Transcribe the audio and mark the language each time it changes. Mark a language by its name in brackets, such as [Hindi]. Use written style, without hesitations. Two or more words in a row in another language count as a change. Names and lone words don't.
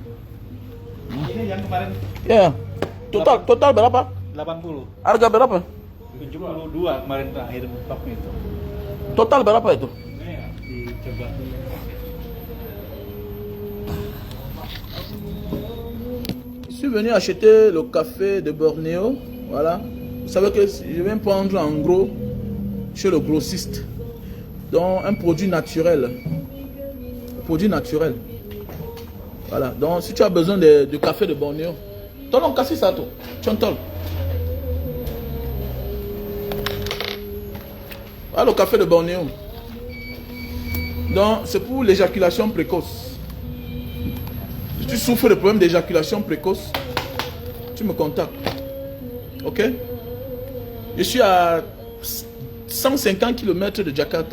[Indonesian] Ini yang kemarin. Ya. Total berapa? 80. Harga berapa? 72 kemarin terakhir stoknya itu. Total berapa itu? Dicoba dulu. [French] Je suis venu acheter le café de Bornéo. Voilà. Vous savez que je viens prendre en gros chez le grossiste. Donc un produit naturel. Produit naturel. Voilà. Donc si tu as besoin de café de Bornéo, [Indonesian] tolong kasih satu. Contol. [French] Voilà le café de Bornéo. Donc c'est pour l'éjaculation précoce. Si tu souffres de problèmes d'éjaculation précoce, tu me contactes. Ok? Je suis à 150 km de Jakarta.